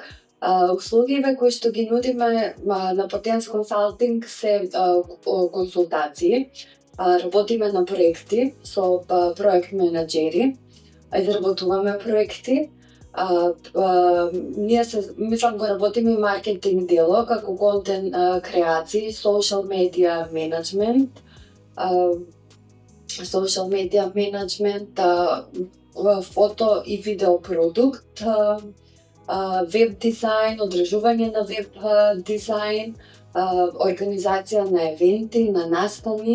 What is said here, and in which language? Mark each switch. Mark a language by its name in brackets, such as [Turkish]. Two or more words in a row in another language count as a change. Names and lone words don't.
[Macedonian] Услугиве кои што ги нудиме на Potens Consulting се консултации. Работиме на проекти со проект менаџери. Изработуваме проекти. Ние мислам го работиме и маркетинг дело, како контент креации, [English] social media management, [Macedonian] фото и видео продукт, веб дизајн, одржување на веб дизајн, организација на евенти, на настани.